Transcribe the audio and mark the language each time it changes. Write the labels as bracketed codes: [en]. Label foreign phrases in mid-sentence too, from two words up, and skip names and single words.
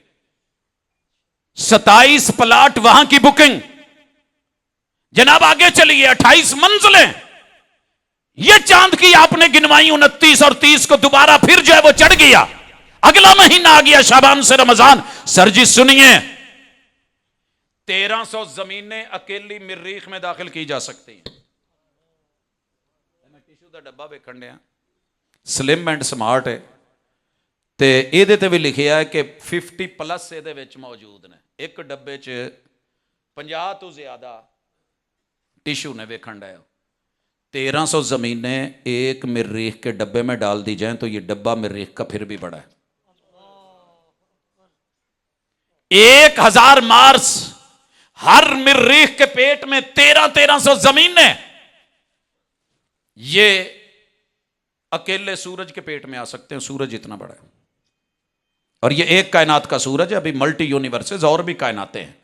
[ur] 27 پلاٹ وہاں کی بکنگ، جناب آگے چلیے، 28 منزلیں، یہ چاند کی آپ نے گنوائی، 29 اور 30 کو دوبارہ پھر جو ہے وہ چڑھ گیا، اگلا مہینہ آ گیا شعبان سے رمضان۔ سر جی سنیے، 1300 زمینیں اکیلی مریخ میں داخل کی جا سکتی ہیں۔ [skr] ٹیشو دا ڈبا ویکھن ڈیا، [en] slim and smart ہے، [skr] تے ایدے تے بھی لکھیا ہے کہ 50 پلس ایدے وچ موجود نے، ایک ڈبے چ 50 تو زیادہ ٹیشو نے ویکھن ڈیا۔ [ur] 1300 زمینیں ایک مریخ کے ڈبے میں ڈال دی جائیں تو یہ ڈبا مریخ کا پھر بھی بڑا ہے۔ 1000 مارس، ہر مریخ کے پیٹ میں 1300 زمینیں، یہ اکیلے سورج کے پیٹ میں آ سکتے ہیں، سورج اتنا بڑا ہے، اور یہ ایک کائنات کا سورج ہے، ابھی [en] multi universes [ur] اور بھی کائناتیں ہیں۔